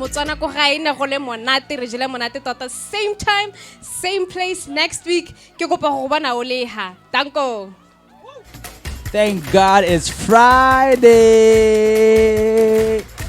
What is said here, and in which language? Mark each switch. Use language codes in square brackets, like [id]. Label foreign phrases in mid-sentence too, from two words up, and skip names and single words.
[tn] Botswana ko ga ina go le monate, re jele monate tota. [en] Same time, same place next week. [tn] Ke kopa go bona o leha. Danko. [en] Thank God it's Friday.